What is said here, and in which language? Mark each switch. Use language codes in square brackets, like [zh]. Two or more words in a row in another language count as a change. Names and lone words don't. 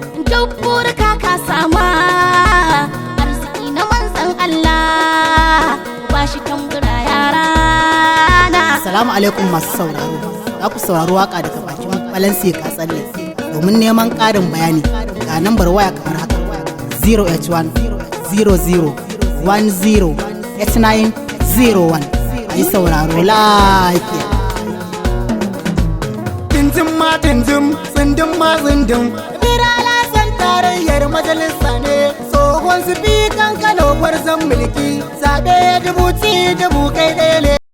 [ha] Duk burika ka sama. Arziki na manzon Allah. Ba shi tambura yara na. [ar] السلام عليكم [ha] masu sauraro. Za ku saurari waƙa daga bakin Balansi Katsalle. Domin neman ƙarin bayani, ga nambar waya kamar haka: zero eight one, zero zero, one zero, eight nine zero one. A yi sauraro lafiya. Tintin ma tintin, tsindin ma tsindin. Birala san tarayyar majalisa ne, tsohon sifikan Kano gwarzon mulki. Zaɓe dubu ci dubu kai ɗaya ne.